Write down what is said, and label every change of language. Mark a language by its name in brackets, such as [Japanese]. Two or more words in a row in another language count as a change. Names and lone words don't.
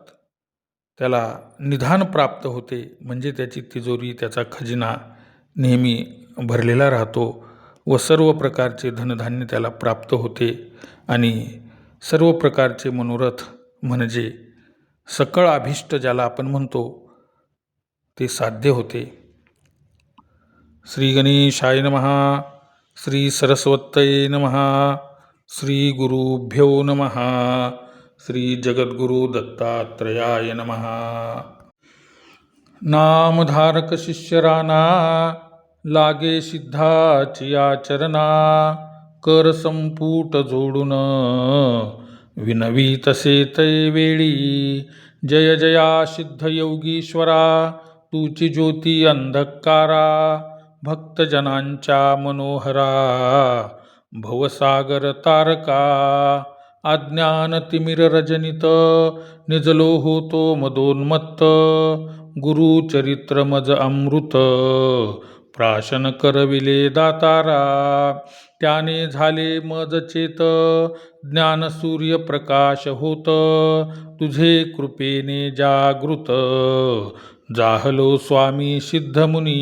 [Marathi] त्याला निधान प्राप्त होते, म्हणजे त्याची तिजोरी, त्याचा खजिना नेहमी भरलेला राहतो व सर्व प्रकारचे धनधान्य त्याला प्राप्त होते आणि सर्व प्रकारचे मनोरथ म्हणजे सकळ अभिष्ट ज्याला आपण म्हणतो ते साध्य होते. [Sanskrit] श्री गणेशाय नमः. श्री सरस्वतये नमः. श्री गुरुभ्यो नमः. श्री जगद्गुरु दत्तात्रयाय नमः. [Marathi] नामधारक शिष्यराना लागे सिद्धाची आचरणा, कर संपुट जोडून विनवी तसे तै वेळी. जय जया सिद्ध योगीश्वरा, तुची ज्योती अंधकारा, भक्तजनांच्या मनोहरा, भवसागर तारका. अज्ञान तिमिर रजनित निजलो होतो मदोन्मत्त, गुरुचरित्र मज अमृत प्राशन करविले दातारा. त्याने झाले मज चेत ज्ञान सूर्य प्रकाश होत, तुझे कृपेने जागृत जाहलो स्वामी सिद्धमुनी.